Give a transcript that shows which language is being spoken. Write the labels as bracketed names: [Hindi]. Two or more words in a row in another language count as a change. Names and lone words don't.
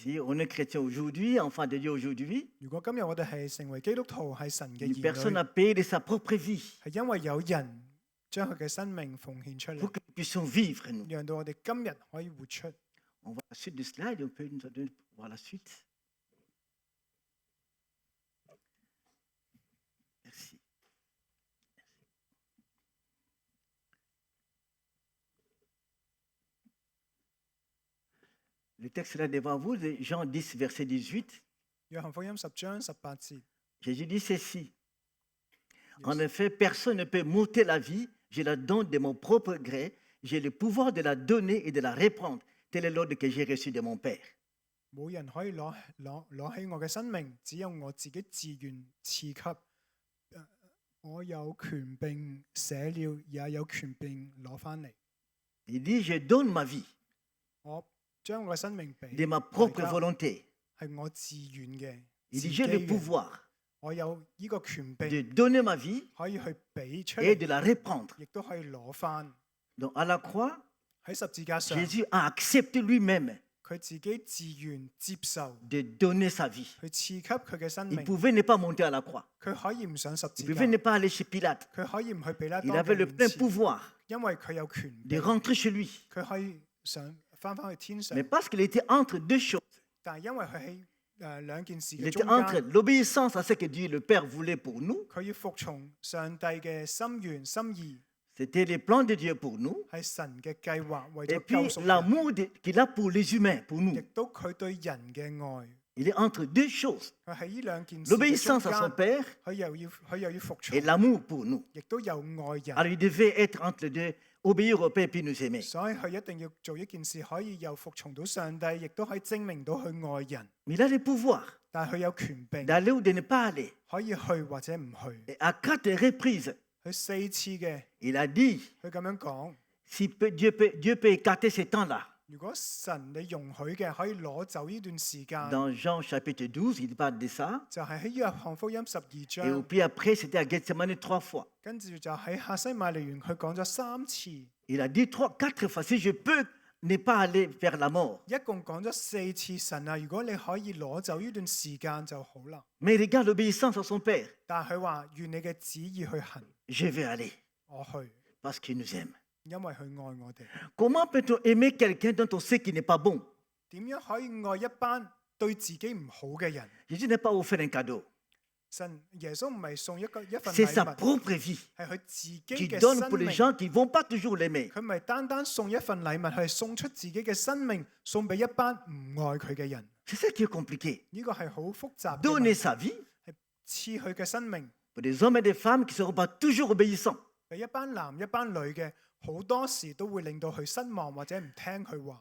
[French] Si on est chrétien aujourd'hui, enfant de Dieu aujourd'hui, [Cantonese] 如果今日我哋係成為基督徒，係神嘅 [French] une personne [Cantonese] 兒 [French] a payé de sa propre vie [Cantonese] 女，係因為有人將佢嘅生命奉獻出 [French] pour [Cantonese] 嚟， [French] que nous puissions vivre, nous. [Cantonese] 讓到我哋今日可以活出。 [French] On voit la suite du slide, on peut nous donner voir la suite. Merci. Le texte là devant vous, de Jean 10, verset 18. [Cantonese] 約翰福音10章18節， [French] Jésus dit ceci. En [Cantonese] 耶 [French] effet, personne ne peut m'ôter la vie, je la donne de mon propre gré, j'ai le pouvoir de la donner et de la reprendre. Tel est l'ordre que j'ai reçu de mon Père. [Cantonese] 冇人可以攞起我嘅生命，只有我自己自願賜給。我有權柄寫了，也有權柄攞翻嚟。 [French] Il dit, je donne ma vie [Cantonese] 我將我嘅生命俾 [French] de ma propre [Cantonese] 大家 [French] volonté. [Cantonese] 係我自願嘅， [French] Il [Cantonese] 自 [French] dit, [Cantonese] 己 [French] j'ai le [Cantonese] 嘅 [French] pouvoir [Cantonese] 我有呢個權 [French] de [Cantonese] 柄 [French] donner ma vie [Cantonese] 可以去俾出 [French] et [Cantonese] 嚟， [French] de la reprendre. [Cantonese] 亦都可以攞翻。 [French] Donc à la croix, [Cantonese] 喺十字架上， [French] Jésus a accepté lui-même [Cantonese] 佢自己自願接受， [French] de donner sa vie. [Cantonese] 去賜給佢嘅生 [French] Il [Cantonese] 命。 [French] pouvait ne pas monter à la croix. [Cantonese] 佢可以唔上十 [French] Il [Cantonese] 字架， [French] pouvait ne pas aller chez Pilate. [Cantonese] 佢可以唔去彼拉 [French] Il [Cantonese] 多 [French] avait [Cantonese] 嘅 [French] le [Cantonese] 面 [French] plein [Cantonese] 前， [French] pouvoir [Cantonese] 因為佢有權 [French] de [Cantonese] 柄， [French] rentrer chez lui. [Cantonese] 佢可以翻去天上 [French] Mais。parce qu'il était entre deux choses. [Cantonese] 但係因為佢喺兩件事 [French] Il [Cantonese] 嘅 [French] était [Cantonese] 中 [French] entre [Cantonese] 間， [French] l'obéissance à ce que Dieu le Père voulait pour nous. [Cantonese] 佢要服從上帝嘅心願心意， [French] C'était les plans de Dieu pour nous. [Cantonese] 係神嘅計劃，為 [French] Et [Cantonese] 咗 [French] puis [Cantonese] 救贖人， [French] l'amour qu'il a pour les humains, pour [Cantonese] 亦 [French] nous. [Cantonese] 都佢對人嘅愛。 [French] Il est entre deux choses. [Cantonese] 佢喺呢兩件事嘅中 [French] L'obéissance à son [Cantonese] 間， [French] Père [Cantonese] 佢又要服 [French] et [Cantonese] 從， [French] l'amour pour nous. [Cantonese] 亦都有愛人。 [French] Alors il devait être entre les deux, obéir au Père et puis nous aimer. [Cantonese] 所以佢一定要做一件事，可以又服從到上帝，亦都可以證明到佢愛人。 [French] Mais il a le pouvoir [Cantonese] 但係佢有權柄， [French] d'aller ou de ne pas aller. [Cantonese] 可以去或者唔去。 [French] Et à 4 reprises, [Cantonese] 佢4次嘅， [French] il a dit, [Cantonese] 佢咁樣講： [French] si Dieu peut écarter ces temps-là. [Cantonese] 如果神你容許嘅，可以攞走呢段時間， [French] Dans Jean chapitre 12, il parle de ça. [Cantonese] 就係喺約翰福音12 [French] Et [Cantonese] 章， [French] puis après, c'était à Gethsemane 3 fois. [Cantonese] 跟住就喺客西馬尼園，佢講咗3次， [French] Il a dit 4 fois, si je peux ne pas aller vers la mort. [Cantonese] 一共講咗4次。神啊，如果你可以攞走呢段時間就好啦。 [French] Mais regarde l'obéissance à son Père. [Cantonese] 但係佢話願你嘅旨意去行， [French] Je vais aller [Cantonese] 我去， [French] parce qu'il nous aime. [Cantonese] 因為佢愛我哋。 [French] Comment peut-on aimer quelqu'un dont on sait qu'il n'est pas bon? [Cantonese] 點樣可以愛一班對自己唔好嘅人？ [French] Jésus n'est pas offert un cadeau. [Cantonese] 神耶穌唔係送一份 [French] C'est sa [Cantonese] 禮物， [French] propre vie [Cantonese] 係佢自己 [French] qu'il [Cantonese] 嘅 [French] donne [Cantonese] 生 [French] pour les [Cantonese] 命。 [French] gens qui ne vont pas toujours l'aimer. [Cantonese] 佢唔係單單送一份禮物，佢係送出自己嘅生命，送俾一班唔愛佢嘅人。 [French] C'est ça qui est compliqué. [Cantonese] 呢個係好複雜嘅問 [French] Donner [Cantonese] 題， [French] sa vie [Cantonese] 係賜佢嘅生命 [French] pour des hommes et des femmes qui ne seront pas toujours obéissants. [Cantonese] 俾一班男一班女嘅，好多時都會令到佢失望或者唔聽佢話。